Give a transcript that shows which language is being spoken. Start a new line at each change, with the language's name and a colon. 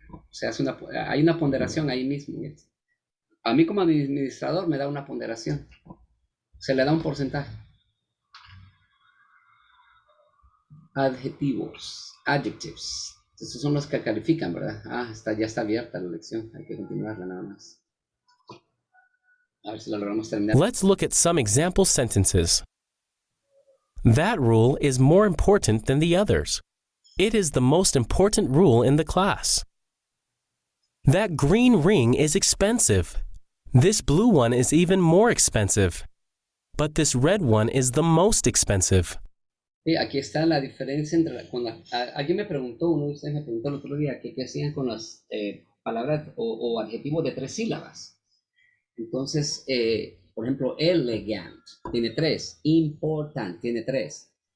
Spanish: O sea, hay una ponderación ahí mismo. A mí como administrador me da una ponderación. Se le da un porcentaje. Adjectives. Estos son los que califican, ¿verdad? Ah, ya está abierta la lección. Hay que continuarla nada más. A ver si la logramos terminar.
English: Let's look at some example sentences. That rule is more important than the others. It is the most important rule in the class. That green ring is expensive. This blue one is even more expensive. But this red one is the most expensive.
Spanish: Sí, aquí está la diferencia entre... alguien me preguntó, uno de ustedes me preguntó el otro día qué hacían con las palabras o adjetivos de 3 sílabas. Entonces, por ejemplo, elegant tiene 3, important tiene 3.